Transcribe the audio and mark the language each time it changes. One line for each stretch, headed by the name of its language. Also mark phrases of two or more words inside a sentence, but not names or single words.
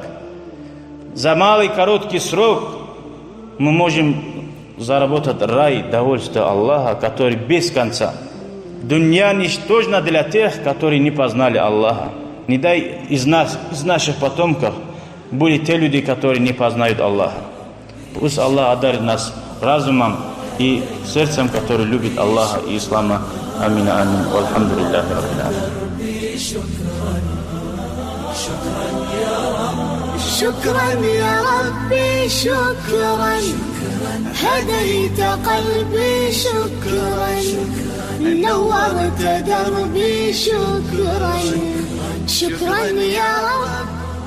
Russian: За малый короткий срок мы можем заработать рай, довольство Аллаха, который без конца. Дунья ничтожна для тех, которые не познали Аллаха. Не дай из наших потомков были те люди, которые не познают Аллаха. Пусть Аллах одарит нас разумом и сердцем, который любит Аллаха и Ислама. Амин, амин.
Arabic: والحمد لله رب العالمين. شكرا يا ربي شكرا هديت قلبي شكرا نورت دربي شكرا شكرا يا رب